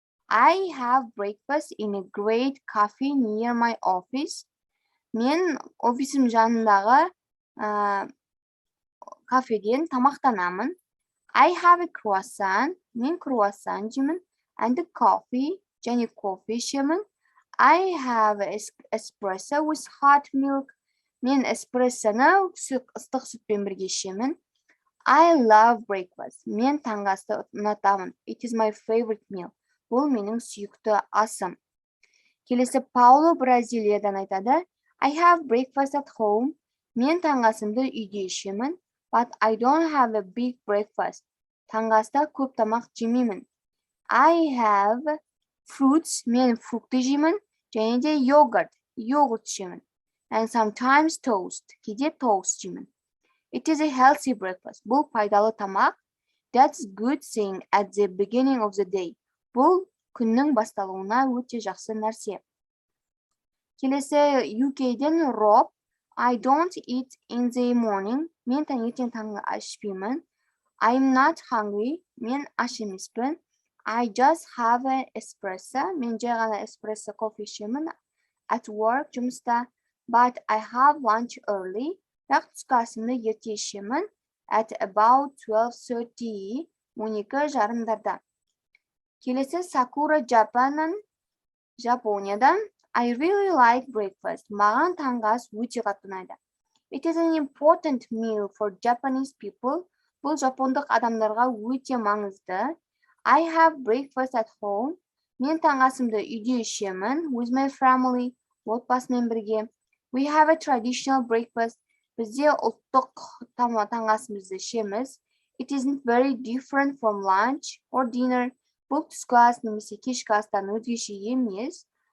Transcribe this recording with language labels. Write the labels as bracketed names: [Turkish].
[English] I have breakfast in a great cafe near my office. [Kazakh] Мен офисім жанындағы кафеден тамақтанамын. [English] I have a croissant. [Kazakh] Мен круассан жеймін. [English] And a coffee. [Kazakh] Және кофе ішемін. [English] I have espresso with hot milk. [Kazakh] Мен эспрессоны ыстық сүтпен бірге ішемін. [English] I love breakfast. [Kazakh] Мен таңғы асты ұнатамын. [English] It is my favorite meal. [Kazakh] Бұл менің сүйікті асым. Келесі Пауло Бразилиядан айтады. [English] I have breakfast at home. [Kazakh] Мен таңғы асымды үйде ішемін. [English] But I don't have a big breakfast. [Kazakh] Таңғы аста көп тамақ жемеймін. [English] I have fruits. [Kazakh] Мен фрукты жеймін. Және де йогурт ішемін. [English] And sometimes toast. [Kazakh] Кейде тост жеймін. [English] It is a healthy breakfast. [Kazakh] Бұл пайдалы тамақ. [English] That's good thing at the beginning of the day. [Kazakh] Бұл күннің басталуына өте жақсы нәрсе. Келесі UK'ден Rob. [English] I don't eat in the morning. [Kazakh] Мен таңертең таңғы ас ішпеймін. [English] I'm not hungry. [Kazakh] Мен аш емеспін. [English] I just have an espresso. [Kazakh] Мен жай ғана эспрессо кофе ішемін. [English] At work, [Kazakh] жұмыста. [English] But I have lunch early. [Kazakh] Бірақ түскі асымды ерте ішемін. [English] At about 12:30. 12:30. [Kazakh] Келесі Sakura Жапониядан. [English] I really like breakfast. [Kazakh] Маған таңғы ас өте қатты ұнайды. [English] It is an important meal for Japanese people. [Kazakh] Бұл жапондық адамдарға өте маңызды. [English] I have breakfast at home. [Kazakh] Мен таңғы асымды үйде ішемін. [English] With my family. [Kazakh] Отбасымен бірге. [English] We have a traditional breakfast. [Kazakh] Бізде ұлттық таңғы асымызды ішеміз. [English] It isn't very different from lunch or dinner. [Kazakh] Бұл түскі ас немесе кешкі астан өзгеше емес.